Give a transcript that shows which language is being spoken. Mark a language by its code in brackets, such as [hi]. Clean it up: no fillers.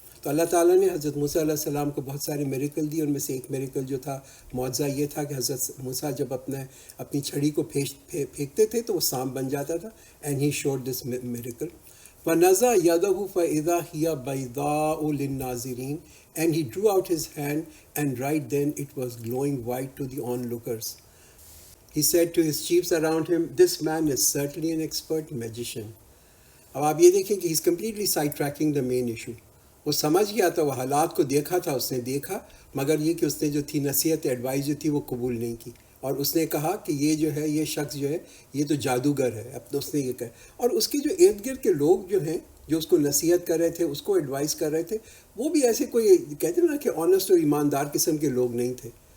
[ur] تو اللہ تعالیٰ نے حضرت موسیٰ علیہ السلام کو بہت سارے میریکل دی. ان میں سے ایک میریکل جو تھا، معجزہ یہ تھا کہ حضرت موسیٰ جب اپنی چھڑی کو پھینکتے تھے تو وہ سانپ بن جاتا تھا. [en] and he showed this miracle. [ar] فَنَزَعَ يَدَهُ فَإِذَا هِيَ بَيْضَاءُ لِلنَّاظِرِينَ. [en] And he drew out his hand, and right then it was glowing white to the onlookers. He said to his chiefs around him, this man is certainly an expert magician. [ur] اب آپ یہ دیکھیں کہ [en] he's completely sidetracking the main issue. [ur] وہ سمجھ گیا تھا، وہ حالات کو دیکھا تھا، اس نے دیکھا، مگر یہ کہ اس نے جو تھی نصیحت ایڈوائز جو تھی وہ قبول نہیں کی. اور اس نے کہا کہ یہ جو ہے، یہ شخص جو ہے یہ تو جادوگر ہے. اب اس نے یہ کہا، اور اس کے جو ارد گرد کے لوگ جو ہیں جو اس کو نصیحت کر رہے تھے، اس کو ایڈوائز کر رہے تھے، وہ بھی ایسے کوئی کہتے ہیں نا کہ آنیسٹ اور ایماندار قسم کے لوگ نہیں تھے.